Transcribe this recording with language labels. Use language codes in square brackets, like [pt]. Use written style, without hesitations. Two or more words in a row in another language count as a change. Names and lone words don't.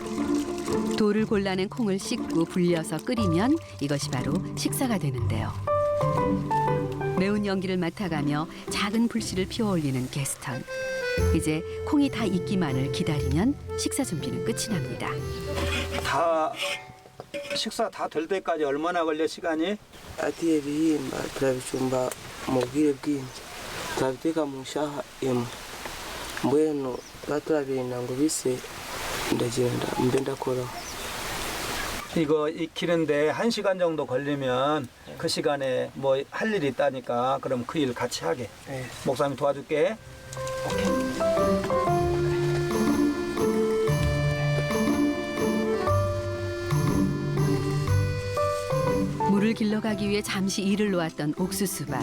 [ko] 돌을 골라낸 콩을 씻고 불려서 끓이면 이것이 바로 식사가 되는데요. 매운 연기를 맡아가며 작은 불씨를 피워올리는 게스턴. 이제 콩이 다 익기만을 기다리면 식사 준비는 끝이 납니다. 식사 다 될 때까지 얼마나 걸려, 시간이? [nyn] Ati ebihimba turabicumba mu bwire bwingi turabiteka mu nshaha emu mbwenu tuba turabirinda ngo bise ndagenda mbe ndakoraho. [ko] 이거 익히는데 1시간 정도 걸리면 그 시간에 뭐 할 일이 있다니까 그럼 그 일 같이 하게. 네. 목사님 도와줄게. 물을 길러가기 위해 잠시 일을 놓았던 옥수수밭.